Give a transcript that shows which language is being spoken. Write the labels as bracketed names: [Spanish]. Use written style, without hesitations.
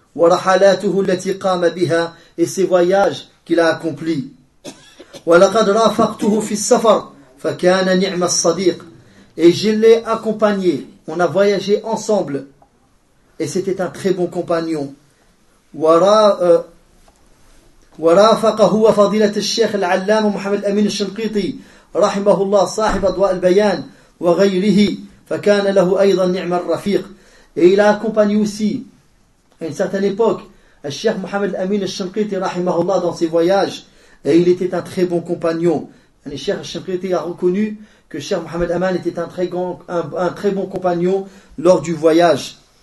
[Arabic] ورحلاته التي قام بها [French] et ses voyages qu'il a accomplis. [Arabic] ولقد رافقته في السفر فكان نعم الصديق, [French] et je l'ai accompagné, on a voyagé ensemble et c'était un très bon compagnon. [Arabic] ورافقه وفضيلة الشيخ العلامة محمد أمين الشنقيطي رحمه الله صاحب أضواء البيان وغيره. فكان له ايضا نعم الرفيق, [French] et il a accompagné aussi à une certaine époque le Cheikh Mohamed Amin al-Shamqiti rahimahullah dans ses voyages, et il était un très bon compagnon. Le Cheikh al-Shamqiti a reconnu que Cheikh Mohamed Aman était un très bon compagnon lors du voyage.